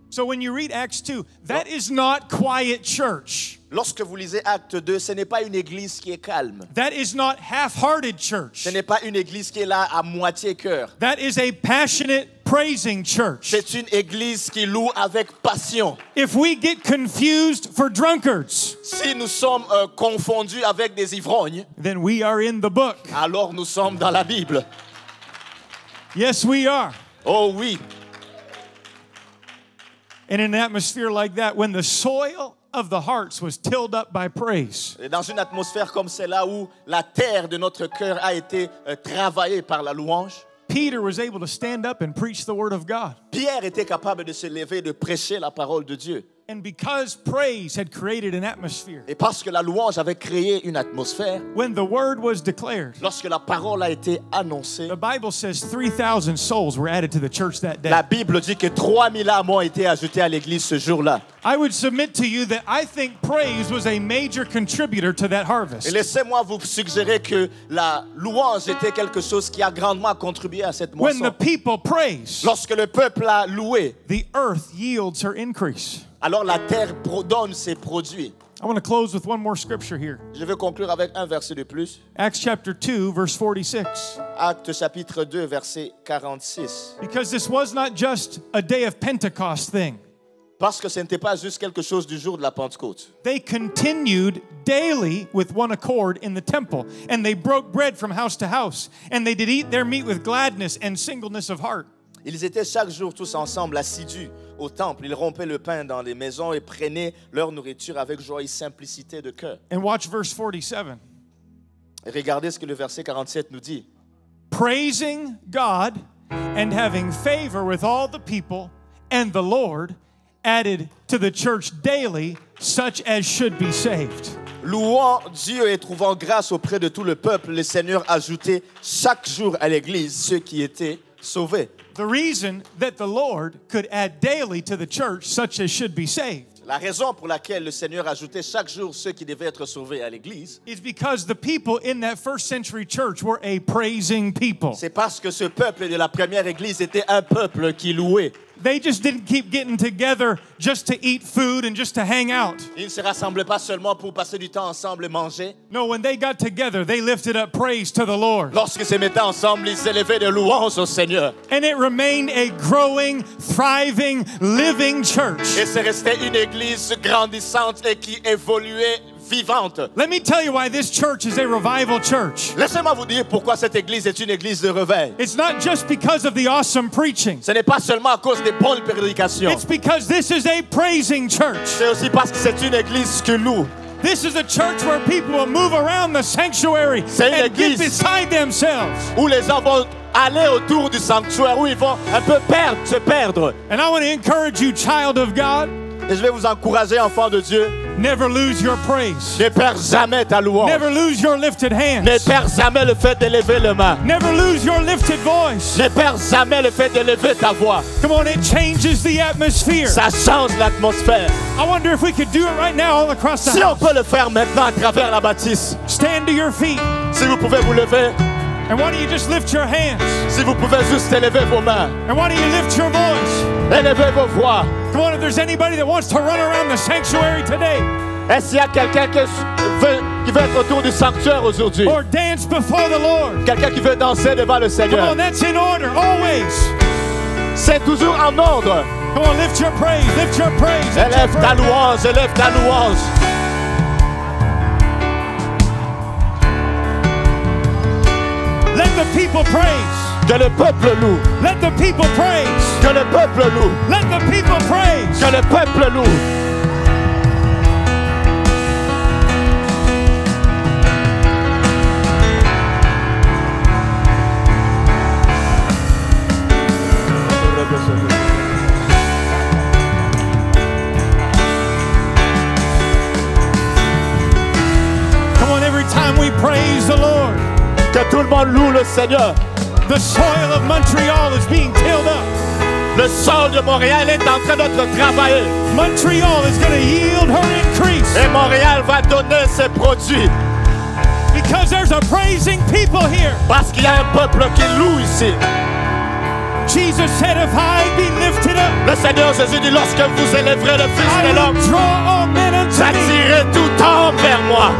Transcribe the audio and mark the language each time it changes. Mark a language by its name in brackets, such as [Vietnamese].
[English] So when you read Acts 2, that is not quiet church. [French] Lorsque vous lisez Acte 2, ce n'est pas une église qui est calme. [English] That is not half-hearted church. [French] Ce n'est pas une église qui est là à moitié cœur. [English] That is a passionate praising church. [French] C'est une église qui loue avec passion. [English] If we get confused for drunkards, [French] Si nous sommes confondus avec des ivrognes, [English] then we are in the book. [French] alors nous sommes dans la Bible. [English] Yes, we are. [French] Oh oui. [English] In an atmosphere like that, when the soil of the hearts was tilled up by praise, [French] Et dans une atmosphère comme celle-là où la terre de notre cœur a été travaillée par la louange, [English] Peter was able to stand up and preach the word of God. [French] Pierre était capable de se lever, de prêcher la parole de Dieu. [English] And because praise had created an atmosphere, [French] Et parce que la louange avait créé une atmosphère, [English] when the word was declared, [French] lorsque la parole a été annoncée, [English] the Bible says 3,000 souls were added to the church that day. [French] la Bible dit que 3000 âmes ont été ajoutées à l'église ce jour-là. [English] I would submit to you that I think praise was a major contributor to that [French] Et [English] harvest. [French] laissez-moi vous suggérer que la louange était quelque chose qui a grandement contribué à cette [English] When the [French] moisson. [English] people praise, [French] Lorsque le peuple a loué, [English] the earth yields her increase. [French] alors la terre donne ses produits. [English] I want to close with one more scripture here. [French] Je vais conclure avec un verset de plus. [English] Acts chapter 2, verse 46. [French] Acte chapitre 2, verset 46. [English] Because this was not just a day of Pentecost thing. [French] Parce que ce n'était pas juste quelque chose du jour de la Pentecôte. [English] They continued daily with one accord in the temple, and they broke bread from house to house, and they did eat their meat with gladness and singleness of heart. [French] Ils étaient chaque jour tous ensemble assidus au temple. Ils rompaient le pain dans les maisons et prenaient leur nourriture avec joie et simplicité de cœur. [English] And watch verse 47. [French] Et regardez ce que le verset 47 nous dit. [English] Praising God and having favor with all the people, and the Lord added to the church daily such as should be saved. [French] Louant Dieu et trouvant grâce auprès de tout le peuple, le Seigneur ajoutait chaque jour à l'Église ceux qui étaient sauvés. [English] The reason that the Lord could add daily to the church such as should be saved [French] La raison pour laquelle le Seigneur ajoutait chaque jour ceux qui devaient être sauvés à l'Église, [English] is because the people in that first century church were a praising people. [French] c'est parce que ce peuple de la première Église était un peuple qui louait. [English] They just didn't keep getting together just to eat food and just to hang out. [French] Ils ne se rassemblaient pas seulement pour passer du temps ensemble et manger. [English] No, when they got together, they lifted up praise to the Lord. [French] Lorsqu'ils se mettaient ensemble, ils élevaient de louanges au Seigneur. [English] And it remained a growing, thriving, living church. [French] Et c'est resté une Église grandissante et qui évoluait, vivante. [English] Let me tell you why this church is a revival church. [French] Laissez-moi vous dire pourquoi cette Église est une Église de réveil. [English] It's not just because of the awesome preaching. [French] Ce n'est pas seulement à cause des bonnes prédications. [English] It's because this is a praising church. [French] C'est aussi parce que c'est une Église qui loue. [English] This is a church where people will move around the sanctuary [French] C'est une [English] and get [French] église [English] beside themselves. [French] où les gens vont aller autour du sanctuaire, où ils vont un peu se perdre. [English] And I want to encourage you, child of God, [French] Et je vais vous encourager, enfants de Dieu, [English] never lose your praise. [French] ne perds jamais ta louange. [English] Never lose your lifted [French] Ne [English] hands. [French] perds jamais le fait d'élever les mains. [English] Never lose your lifted voice. [French] Ne perds jamais le fait d'élever ta voix. [English] Come on, it changes the atmosphere. [French] Ça change l'atmosphère. [English] I wonder if we could do it right now all across the [French] Si on [English] house. [French] peut le faire maintenant à travers la bâtisse, [English] Stand to your feet. [French] si vous pouvez vous lever, [English] And why don't you just lift your hands? [French] si vous pouvez juste élever vos mains, [English] And why don't you lift your voice? [French] élevez vos voix. [English] Come on, if there's anybody that wants to run around the sanctuary today [French] Est-ce qu'il y a quelqu'un qui veut être autour du sanctuaire aujourd'hui? [English] or dance before the Lord, [French] Quelqu'un qui veut danser devant le [English] come [French] Seigneur? [English] on, that's in order, always. [French] C'est toujours en ordre. [English] Come on, lift your praise, lift your praise. Lift your [French] Élève ta [English] praise. [French] louange, élève ta louange. [English] Let the people praise. [French] Que le peuple loue. [English] Let the people praise. [French] Que le peuple loue. [English] Let the people praise. [French] Que le peuple loue. [English] Come on, every time we praise the Lord, [French] Que tout le monde loue le Seigneur. [English] the soil of Montreal is being tilled up. [French] Le sol de Montréal est en train d'être travaillé. [English] Montreal is going to yield her increase [French] Et Montréal va donner ses produits. [English] because there's a praising people here. [French] Parce qu'il y a un peuple qui loue ici. [English] Jesus said, if I be lifted up, [French] Le Seigneur Jésus dit, lorsque vous élèverez le Fils [English] I [French] de [English] will [French] l'homme, [English] draw all men unto me. [French] j'attirerai tout homme vers moi.